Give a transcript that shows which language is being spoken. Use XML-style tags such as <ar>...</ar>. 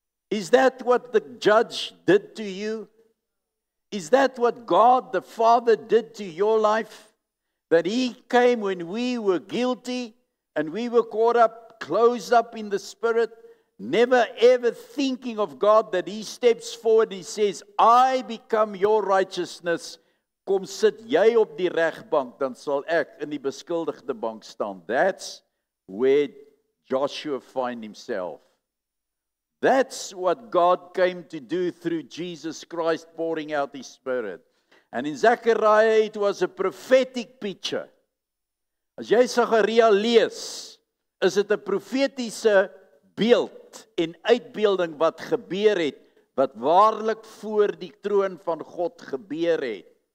<en>Is that what the judge did to you? Is that what God the Father did to your life? That He came when we were guilty and we were caught up, closed up in the Spirit, never ever thinking of God, that He steps forward and He says, I become your righteousness.</en> <af>Kom sit jy op die regbank, dan sal ek in die beskuldigde bank staan.</af> <en>That's where Joshua find himself. That's what God came to do through Jesus Christ pouring out His Spirit. And in Zechariah, it was a prophetic picture.</en> <af>As jy Sagaria lees, is dit 'n profetiese beeld en uitbeelding wat gebeur het, wat waarlik voor die troon van God gebeur het.</af>